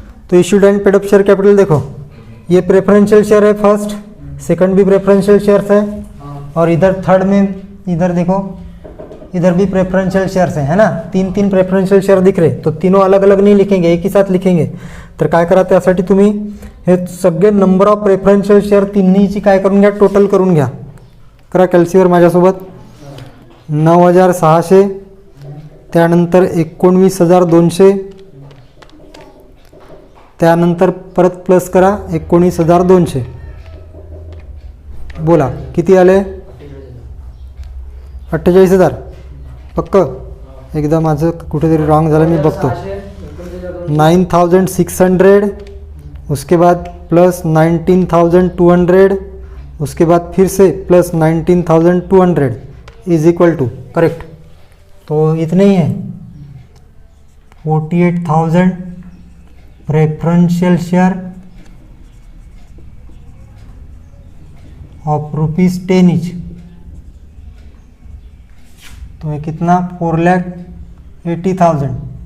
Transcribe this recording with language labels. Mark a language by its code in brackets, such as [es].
[hi] तो issued and paid up share capital देखो, ये प्रेफरेंशियल शेयर है, फर्स्ट सेकंड भी प्रेफरेंशियल शेयर्स है, और इधर थर्ड में इधर देखो इधर भी प्रेफरेंशियल शेयर्स है ना, तीन प्रेफरेंशियल शेयर दिख रहे, तो तीनों अलग अलग नहीं लिखेंगे, एक ही साथ लिखेंगे। [mr] तर काय करा, त्यासाठी तुम्ही हे सगळे नंबर ऑफ प्रेफरेंशियल शेअर तिन्हीची काय करून घ्या, टोटल करून घ्या। करा कॅल्सीवर माझ्यासोबत, 9,600, त्यानंतर 19,200, त्यानंतर परत प्लस करा 19,200, बोला किती आले, 48,000 पक्क, एकदा माझं कुठेतरी रॉंग झालं, मी बघतो। [hi] 9,600, उसके बाद प्लस 19,200, उसके बाद फिर से plus 19,200 is equal to, correct. तो इतने ही हैं, 48,000 प्रेफरेंशियल शेयर ऑफ ₹10 ईच, तो ये कितना 4,80,000।